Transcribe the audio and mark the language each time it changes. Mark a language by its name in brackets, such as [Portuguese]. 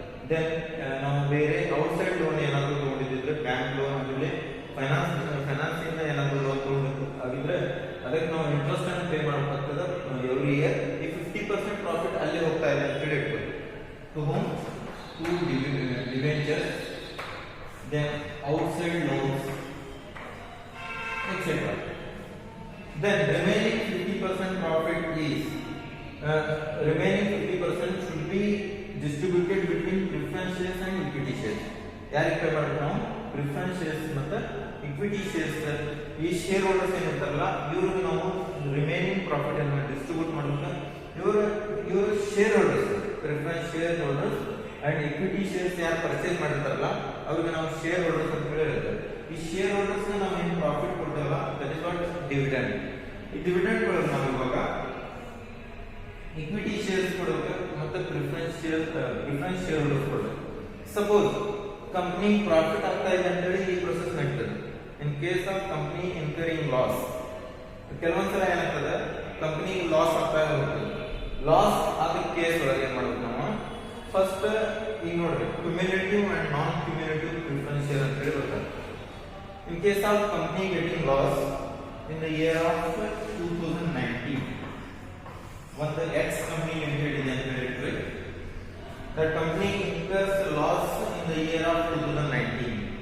[Kannada] Then ನಾವು ಬೇರೆ outside loan ಏನಾದರೂ ತಗೊಂಡಿದ್ರೆ ಬ್ಯಾಂಕ್ ಲೋನ್ ಆಗಿರಲಿ, ಫೈನಾನ್ಸ್ ಇಂದ ಏನಾದರೂ ಲೋನ್ ತಗೊಂಡಿದ್ರೆ ಅದಕ್ಕೆ ನಾವು ಇಂಟ್ರೆಸ್ಟ್ ಅನ್ನು ಪೇ ಮಾಡಬೇಕಾಗ್ತದೆ [English] Every year. [Kannada] ಈ 50% ಪ್ರಾಫಿಟ್ ಅಲ್ಲಿ ಹೋಗ್ತಾ ಇದೆ ಅಂತ ಹೇಳಿ ಇಟ್ಕೊಳ್ಳಿ. [English] To home? To debentures, then outside loans etcetera. Then remaining 50% profit is remaining 50% should be distributed between preference shares and equity shares. [Kannada] ಯಾರಿಗೆ ಪೇ ಮಾಡಬೇಕು ನಾವು? ಪ್ರಿಫರೆನ್ಸ್ ಶೇರ್ಸ್ ಮತ್ತೆ ಇಕ್ವಿಟಿ ಶೇರ್ಸ್. ಈ ಶೇರ್ ಹೋಲ್ಡರ್ಸ್ ಏನಿರ್ತಾರಲ್ಲ ಇವ್ರಿಗೆ ನಾವು ರಿಮೈನಿಂಗ್ ಪ್ರಾಫಿಟ್ ಅನ್ನು distribute ಮಾಡಬೇಕು. ಇವರು share holders, preference share holders and equity shares ಯಾರು ಪರ್ಚೇಸ್ ಮಾಡಿರ್ತಾರಲ್ಲ ಅವ್ರಿಗೆ ನಾವು ಶೇರ್ ಹೋಲ್ಡರ್ಸ್ ಅಂತ ಹೇಳಿರ್ತಾರೆ. ಈ ಶೇರ್ ಹೋಲ್ಡರ್ಸ್ ನಾವು ಏನು profit ಕೊಡ್ತೇವಲ್ಲ [English] That is what dividend. [Kannada] ಈ ಡಿವಿಡೆಂಡ್ ಒಳಗೆ ನಾವು ಇವಾಗ ಇಕ್ವಿಟಿ ಶೇರ್ಸ್ ಕೊಡಬೇಕು ಮತ್ತೆ ಪ್ರಿಫರೆನ್ಸ್ ಶೇರ್ ಹೋಲ್ಡರ್ಸ್ ಕೊಡಬೇಕು. ಸಪೋಸ್ ಕಂಪನಿ ಪ್ರಾಫಿಟ್ ಆಗ್ತಾ ಇದೆ ಅಂತ ಹೇಳಿ ಈ ಪ್ರೊಸೆಸ್ ನಡೀತದೆ. [English] in case of company incurring loss, [Kannada] ಕೆಲವೊಂದ್ಸಲ ಏನಾಗ್ತದೆ ಕಂಪನಿ ಲಾಸ್ ಆಗ್ತಾ ಹೋಗ್ತದೆ. ಲಾಸ್ ಆದ ಕೇಸ್ ಒಳಗೆ ಏನ್ ಮಾಡ್ಬೇಕು ನಾವು ಫಸ್ಟ್ ಈಗ ನೋಡ್ಬೇಕು cumulative and non cumulative preference share ಅಂತ ಹೇಳಿ ಬರ್ತಾರೆ. [English] In case of company getting loss in the year of 2019, when the X company limited is entered, the company incurs loss in the year of 2019.